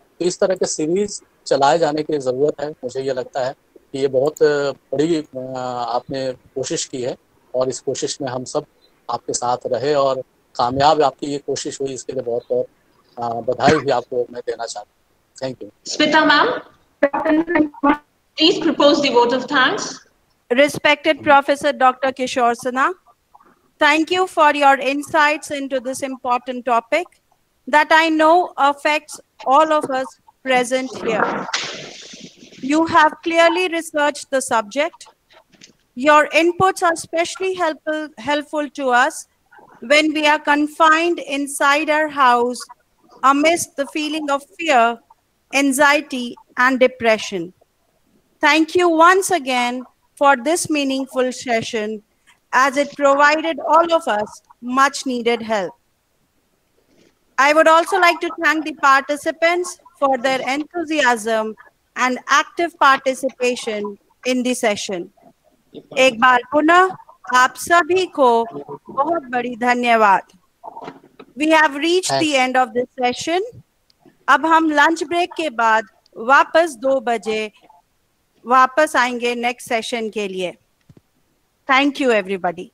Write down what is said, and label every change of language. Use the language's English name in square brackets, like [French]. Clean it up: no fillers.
[Hindi] तो इस तरह के सीरीज चलाए जाने की ज़रूरत है। मुझे ये लगता है कि ये बहुत बड़ी आपने कोशिश की है, और इस कोशिश में हम सब आपके साथ रहे और कामयाब आपकी ये कोशिश हुई, इसके लिए बहुत बहुत बधाई भी आपको मैं देना चाहता हूँ। [English] Thank you. Smita ma'am, please propose the vote of thanks. Respected Professor Dr. Kishore Sinha, thank you for your insights into this important topic that I know affects all of us present here. You have clearly researched the subject. Your inputs are especially helpful to us when we are confined inside our house amidst the feeling of fear, anxiety, and depression. Thank you once again for this meaningful session, as it provided all of us much needed help. I would also like to thank the participants for their enthusiasm and active participation in the session. [Hindi] एक बार पुनः आप सभी को बहुत बड़ी धन्यवाद. [English] We have reached the end of this session. [Hindi] अब हम लंच ब्रेक के बाद वापस 2 बजे वापस आएंगे नेक्स्ट सेशन के लिए. [English] Thank you everybody.